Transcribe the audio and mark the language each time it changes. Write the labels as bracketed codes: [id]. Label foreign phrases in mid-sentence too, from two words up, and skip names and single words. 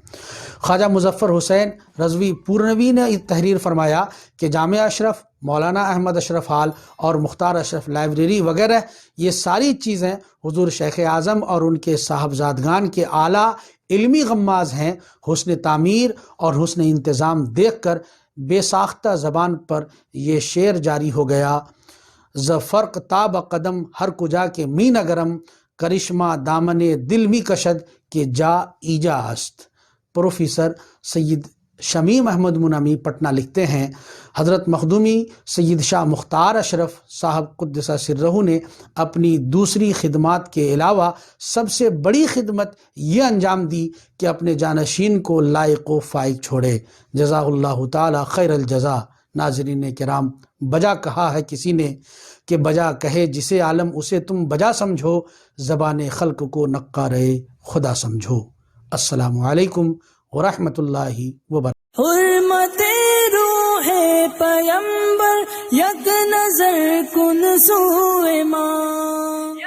[ur] خواجہ مظفر حسین رضوی پورنوی نے تحریر فرمایا کہ جامع اشرف، مولانا احمد اشرف ہال اور مختار اشرف لائبریری وغیرہ یہ ساری چیزیں حضور شیخ اعظم اور ان کے صاحبزادگان کے اعلیٰ علمی غماز ہیں۔ حسن تعمیر اور حسن انتظام دیکھ کر بے ساختہ زبان پر یہ شعر جاری ہو گیا: [fa] ز فرق تاب قدم ہر کجا کے می نگرم، کرشمہ دامن دل می کشد کہ جا ایجا است۔ [ur] پروفیسر سید شمیم احمد منامی پٹنہ لکھتے ہیں، حضرت مخدومی سید شاہ مختار اشرف صاحب [ar] قدس سرہ [ur] نے اپنی دوسری خدمات کے علاوہ سب سے بڑی خدمت یہ انجام دی کہ اپنے جانشین کو لائق و فائق چھوڑے۔ [ar] جزا اللہ تعالی خیر الجزا۔ [ur] ناظرین کرام، بجا کہا ہے کسی نے کہ بجا کہے جسے عالم اسے تم بجا سمجھو، زبان خلق کو نقارے خدا سمجھو۔ [ar] السلام علیکم ورحمۃ اللہ وبرکاتہ۔ [fa] حرمت روح پیمبر یک نظر کن سوئے ماں۔